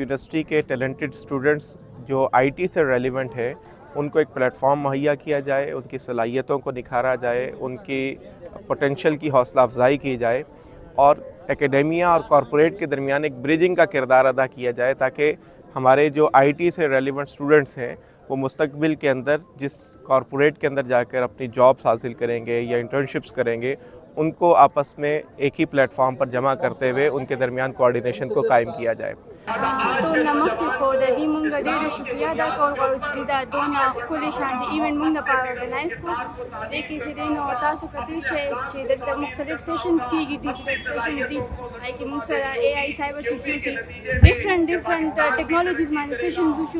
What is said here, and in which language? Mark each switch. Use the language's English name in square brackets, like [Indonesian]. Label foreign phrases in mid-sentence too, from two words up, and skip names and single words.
[Urdu] یونیورسٹی کے [English] talented students [Urdu] جو آئی ٹی سے ریلیونٹ ہے ان کو ایک پلیٹ فارم مہیا کیا جائے، ان کی صلاحیتوں کو نکھارا جائے، ان کی پوٹینشل کی حوصلہ افزائی کی جائے اور اکیڈمیا اور کارپوریٹ کے درمیان ایک برجنگ کا کردار ادا کیا جائے تاکہ ہمارے جو آئی ٹی سے [English] relevant students [Urdu] ہیں وہ مستقبل کے اندر جس کارپوریٹ کے اندر جا کر اپنی جابز حاصل کریں گے یا انٹرنشپس کریں گے ان کو آپس میں ایک ہی پلیٹ فارم پر جمع کرتے ہوئے ان کے درمیان کوآرڈینیشن کو قائم کیا جائے. [Pashto] ټول نه مخکې خو د دې مونږ ډېره شکریا ادا کول غواړو چې دا دونه ښکلې شانتې ایونټ مونږ لپاره ارګنایز کړو. دې کې چې دی نو تاسو کتلی شئ چې دلته مختلف سیشنز کېږي، [English] digital sessions [Pashto] دي، هغې کې مونږ سره [English] AI cyber security different technologies [Pashto] باندې سیشنز وشو.